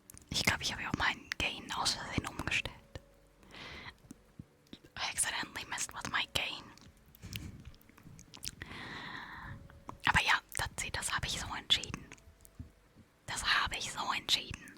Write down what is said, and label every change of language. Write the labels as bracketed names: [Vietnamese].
[German] Ich glaube, ich habe ja auch meinen Gain aus Versehen umgestellt. [English] I accidentally messed with my gain. [German] Aber ja, das habe ich so entschieden. Das habe ich so entschieden.